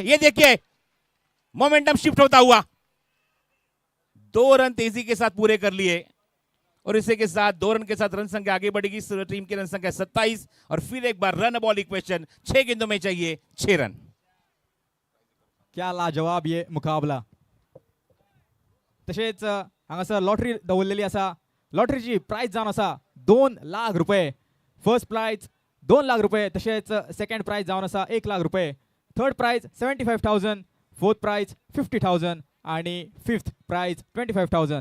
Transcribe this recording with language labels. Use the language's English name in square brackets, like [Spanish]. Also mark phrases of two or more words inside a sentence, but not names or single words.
[Hindi] ये देखिए [English] momentum shift [Hindi] होता हुआ, 2 रन तेजी के साथ पूरे कर लिए, और इसी के साथ 2 रन के साथ रन संख्या आगे बढ़ेगी। टीम की रन संख्या 27, और फिर एक बार [English] run ball equation, [Hindi] 6 गेंदों में चाहिए 6 रन। क्या लाजवाब ये मुकाबला। [Konkani] तसेच हांगासर लॉटरी दवरलेली आसा। लॉटरीची प्राइज जावन आसा 2 लाख रुपये। [English] first prize [Konkani] 2 लाख रुपये, तसेच [English] second prize [Konkani] जावन आसा 1 लाख रुपये, [English] third prize [Konkani] 75,000, [English] fourth prize [Konkani] 50,000 आणि [English] fifth prize [Konkani] 25,000।